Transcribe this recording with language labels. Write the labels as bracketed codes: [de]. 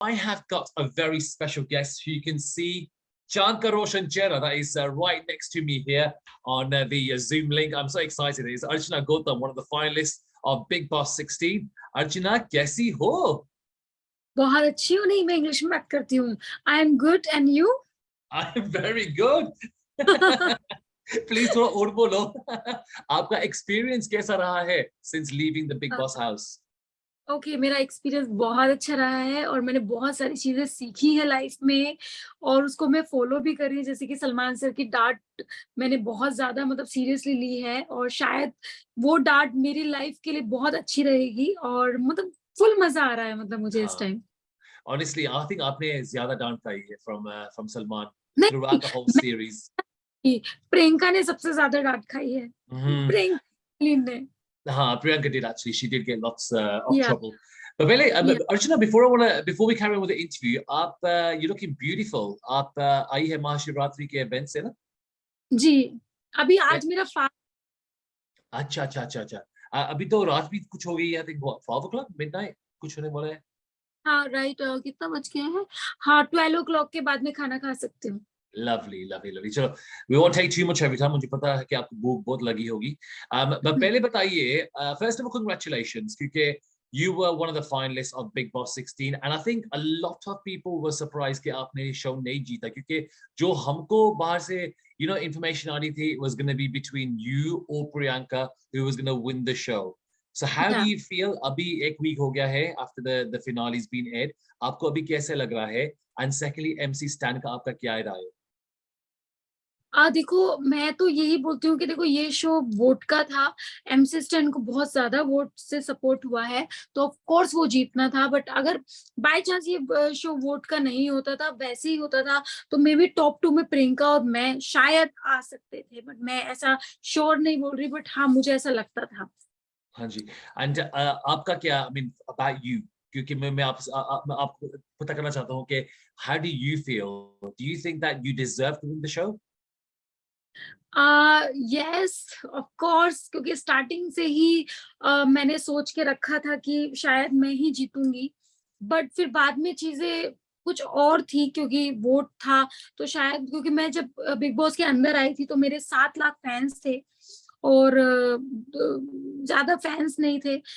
[en] I have got a very special guest who you can see Chan Ka Roshan Chehra, that is right next to me here on the Zoom link. I'm so excited. It's Archana Gautam, one of the finalists of Big Boss 16. [hi] Archana, kaisi ho? बहुत अच्छी हूँ नहीं मैं English में बात करती हूँ. [en] I am good and you? I'm very good. Please [hi] थोड़ा और बोलो. आपका [en] experience [hi] कैसा रहा है [en] since leaving the Big Boss house? [hi] Okay मेरा एक्सपीरियंस बहुत अच्छा रहा है और मैंने बहुत सारी चीजें सीखी है लाइफ में और उसको मैं फॉलो भी कर रही हूँ. जैसे कि सलमान सर की डांट मैंने बहुत ज्यादा मतलब सीरियसली ली है और शायद वो डांट मेरी लाइफ के लिए बहुत अच्छी रहेगी और मतलब फुल मजा आ रहा है मतलब मुझे इस टाइम. [en] Honestly, I think [hi] आपने ज्यादा डांट खाई है from Salman नहीं [en] throughout the whole series. [hi] Priyanka ने सबसे ज्यादा डांट खाई है. प्रियंका ने. [en] Priyanka did actually. She did get lots of trouble. But [hi] पहले [en] Archana, before we carry on with the interview, you're looking beautiful. [hi] आप आई है महाशिवरात्रि के event से ना? जी, अभी आज मेरा अच्छा. अभी तो रात भी कुछ हो गई है. [en] I think what 12 o'clock midnight [hi] कुछ होने वाला है. हाँ राइट कितना बज गया है. हाँ 12 o'clock के बाद में खाना खा सकती हूँ. [en] Lovely. [hi] चलो, [en] we won't take too much of your time. [hi] मुझे पता है कि आपको भूख बहुत लगी होगी. [en] but पहले बताइए, first of all, congratulations, क्योंकि you were one of the finalists of Big Boss 16, and I think a lot of people were surprised [hi] कि आपने show नहीं जीता, क्योंकि जो हमको बाहर से information आ रही थी, [en] it was going to be between you or Priyanka who was going to win the show. So how do you feel? [hi] अभी एक week हो गया है [en] after the finale's been aired. [hi] आपको अभी कैसे लग रहा है? [en] And secondly, [hi] MC Stan का आपका क्या राय है? देखो मैं तो यही बोलती हूँ कि देखो ये शो वोट का था. एमसी स्टैन को बहुत ज्यादा वोट से सपोर्ट हुआ है तो ऑफ कोर्स वो जीतना था. बट अगर बाय चांस ये शो वोट का नहीं होता था, वैसे ही होता था, तो मे बी टॉप 2 में प्रियंका और मैं शायद आ सकते थे. बट मैं ऐसा श्योर नहीं बोल रही, बट हाँ मुझे ऐसा लगता था. हाँ जी. एंड आपका क्या, [en] I mean about you, [hi] क्योंकि मैं आपको पता करना चाहता हूँ कि [en] how do you feel? Do you think that you deserve to win the show? [hi] Yes of course, क्योंकि स्टार्टिंग से ही मैंने सोच के रखा था कि शायद मैं ही जीतूंगी. बट फिर बाद में चीजें कुछ और थी, क्योंकि वोट था तो शायद, क्योंकि मैं जब बिग बॉस के अंदर आई थी तो मेरे 7 लाख फैंस थे और ज्यादा फैंस नहीं थे.